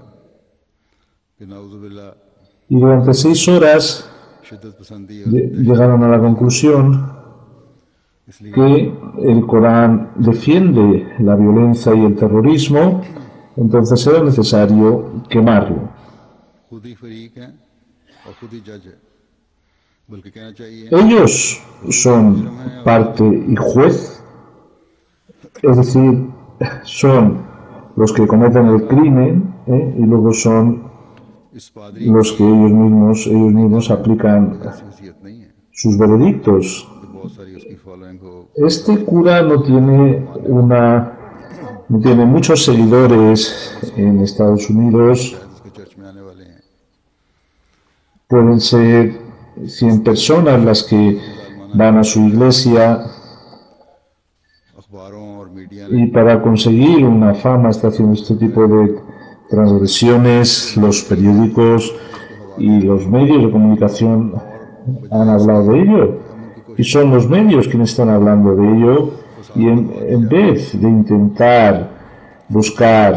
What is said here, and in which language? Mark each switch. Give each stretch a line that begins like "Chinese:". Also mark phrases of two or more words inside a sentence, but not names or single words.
Spanish: Y durante 6 horas llegaron a la conclusión que el Corán defiende la violencia y el terrorismo, entonces era necesario quemarlo.
Hindi: बल्कि कहना चाहिए
Spanish: Ellos son parte y juez, es decir, son los que cometen el crimen, y luego son
Hindi: इस पादरी
Spanish: los que ellos mismos aplican
Hindi: ऐसी हैसियत नहीं है
Spanish: sus veredictos.
Hindi: कि बहुत सारी उसकी फॉलोइंग हो
Spanish: Este cura no tiene muchos seguidores en Estados Unidos,
Hindi: शायद उसके चर्च में आने वाले हैं
Spanish: pueden ser 100 personas las que van a su iglesia,
Hindi: अखबारों और मीडिया
Spanish: y para conseguir una fama está haciendo este tipo de transgresiones. Los periódicos y los medios de comunicación han hablado de ello, y son los medios quienes están hablando de ello, y en vez de intentar buscar